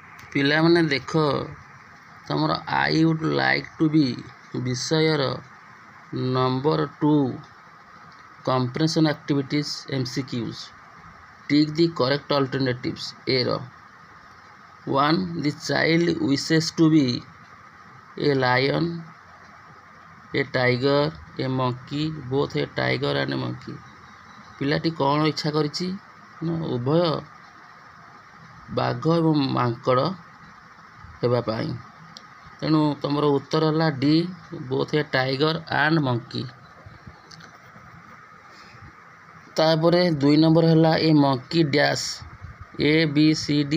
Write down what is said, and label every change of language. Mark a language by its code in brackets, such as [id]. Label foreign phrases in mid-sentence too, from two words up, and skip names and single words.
[or] ପିଲାମାନେ ଦେଖ ତମର ଆଇ ଉଡ୍ ଲାଇକ୍ ଟୁ ବି ବିଷୟର ନମ୍ବର 2 [en] comprehension activities MCQs. Tick the correct alternatives. A. 1. The child wishes to be a lion, a tiger, a monkey, both a tiger and a monkey. [or] ପିଲାଟି କ'ଣ ଇଚ୍ଛା କରିଛି ନା ଉଭୟ ବାଘ ଏବଂ ମାଙ୍କଡ଼ ହେବା ପାଇଁ। ତେଣୁ ତମର ଉତ୍ତର ହେଲା ଡି, [en] both a tiger and monkey. [or] ତାପରେ 2 ନମ୍ବର ହେଲା [en] a monkey dash [or] ଏ ବି ସି ଡି।